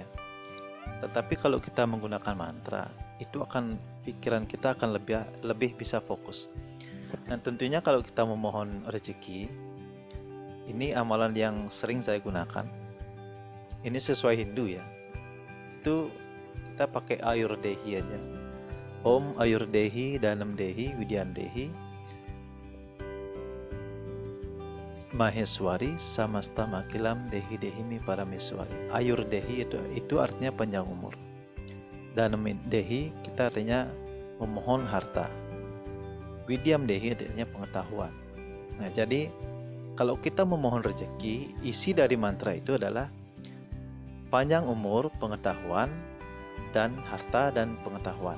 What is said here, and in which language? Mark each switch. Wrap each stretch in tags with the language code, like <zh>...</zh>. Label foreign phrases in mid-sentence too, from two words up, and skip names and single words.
<id>Tetapi kalau kita menggunakan mantra, itu akan pikiran kita akan lebih bisa fokus. Dan tentunya kalau kita memohon rezeki, ini amalan yang sering saya gunakan. Ini sesuai Hindu, ya. Itu kita pakai Ayurdehi aja.</id> <sa>Om Ayurdehi Danam Dehi Widyam Dehi Maheswari Samasta Makilam Dehi Dehimi Parameswari.</sa> <id>Ayurdehi itu artinya panjang umur.</id> <sa>Danam Dehi</sa> <id>kita artinya memohon harta.</id> <sa>Widyam Dehi</sa> <id>artinya pengetahuan. Nah, jadi kalau kita memohon rezeki, isi dari mantra itu adalah panjang umur, pengetahuan, dan harta dan pengetahuan.</id>